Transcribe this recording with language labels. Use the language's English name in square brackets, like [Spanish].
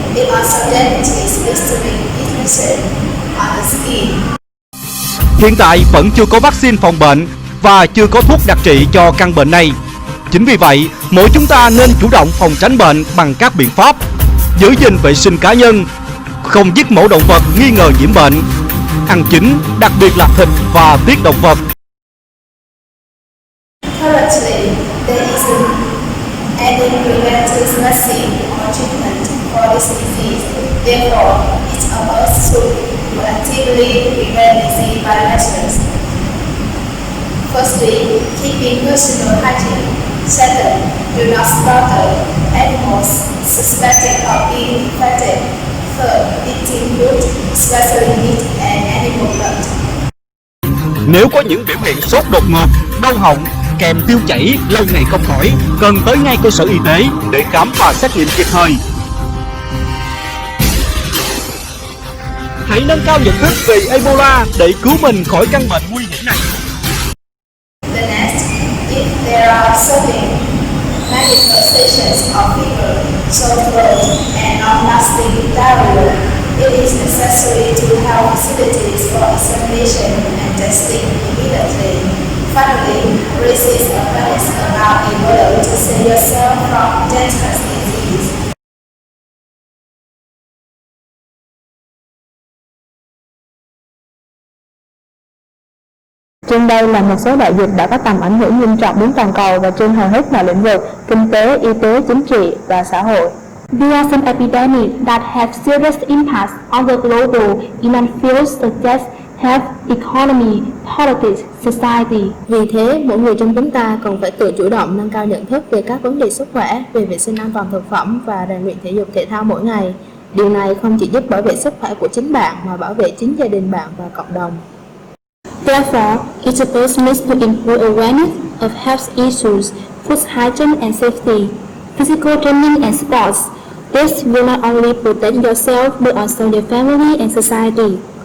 [English] It also damages blistering inflammation on the skin. [Vietnamese] Hiện tại vẫn chưa có vaccine phòng bệnh và chưa có thuốc đặc trị cho căn bệnh này. Chính vì vậy, mỗi chúng ta nên chủ động phòng tránh bệnh bằng các biện pháp: giữ gìn vệ sinh cá nhân, không giết mổ động vật nghi ngờ nhiễm bệnh, ăn chín, đặc biệt là thịt và tiết động vật. [English] Currently, there isn't any preventive vaccine or treatment for this disease. Therefore, each of us should actively prevent disease by measures. Firstly, keeping personal hygiene. Second, do not slaughter animals suspected of being infected. Third, eating food, especially meat and animal blood. [Vietnamese] Nếu có những biểu hiện sốt đột ngột, đau họng, kèm tiêu chảy lâu ngày không khỏi, cần tới ngay cơ sở y tế để khám và xét nghiệm kịp thời. Hãy nâng cao nhận thức về Ebola để cứu mình khỏi căn bệnh nguy hiểm này. [English] The next, if there are certain manifestations of fever, sore throat, and long-lasting diarrhea, it is necessary to have facilities for examination and testing immediately. Finally, raise awareness about Ebola to save yourself from dangerous disease. [Vietnamese] Trên đây là một số đại dịch đã có tầm ảnh hưởng nghiêm trọng đến toàn cầu và trên hầu hết mọi lĩnh vực kinh tế, y tế, chính trị và xã hội. [English] There are some epidemics that have serious impacts on the global in fields such as health, economy, politics, society. [Vietnamese] Vì thế, mỗi người trong chúng ta cần phải tự chủ động nâng cao nhận thức về các vấn đề sức khỏe, về vệ sinh an toàn thực phẩm và rèn luyện thể dục thể thao mỗi ngày. Điều này không chỉ giúp bảo vệ sức khỏe của chính bạn mà bảo vệ chính gia đình bạn và cộng đồng. [English] Therefore, each of us needs to improve awareness of health issues, food hygiene and safety, physical training and sports. This will not only protect yourself but also your family and society.